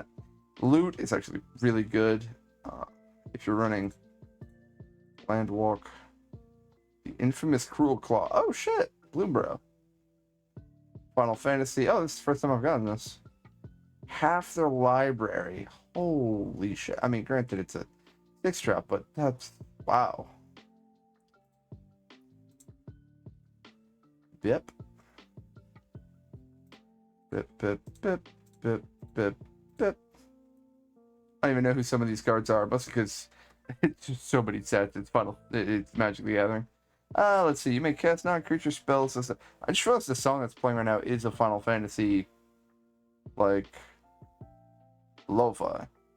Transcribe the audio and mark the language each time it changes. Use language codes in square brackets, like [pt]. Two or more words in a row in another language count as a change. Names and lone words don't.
[en] Loot is actually really good. If you're running Landwalk, the infamous Cruel Claw. Oh shit, Bluebro. Final Fantasy. Oh, this is the first time I've gotten this. Half their library. Holy shit. I mean, granted, it's a 6-drop, but that's, wow. Bip. Bip, bip, bip, bip, bip, bip. I don't even know who some of these cards are, mostly because it's just so many sets. It's Magic the Gathering. Let's see. You may cast non-creature spells. I just realized the song that's playing right now is a Final Fantasy, like, lo-fi.